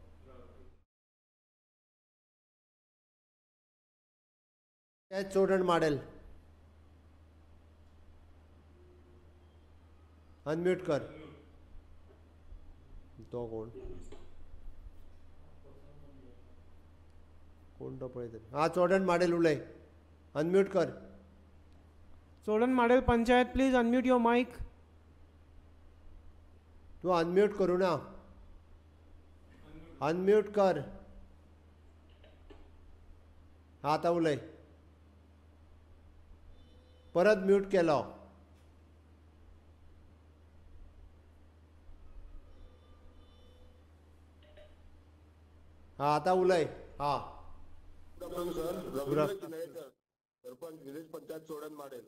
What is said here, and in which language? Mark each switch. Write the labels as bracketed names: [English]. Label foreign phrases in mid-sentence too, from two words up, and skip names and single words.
[Konkani] चोडण मॉडेल अनम्यूट कर. तो कोण कोण तो पळय तरी. हा चोडण मॉडेल उलय. अनम्यूट कर. [English] Sodan Model Panchayat, please unmute your mic. [Konkani] तू अनम्यूट करू ना. अनम्यूट कर. हा आता उलय. परत म्यूट केलो. हा आता उलय. हा सरपंच विलेज पंचायत सोडन माडेल.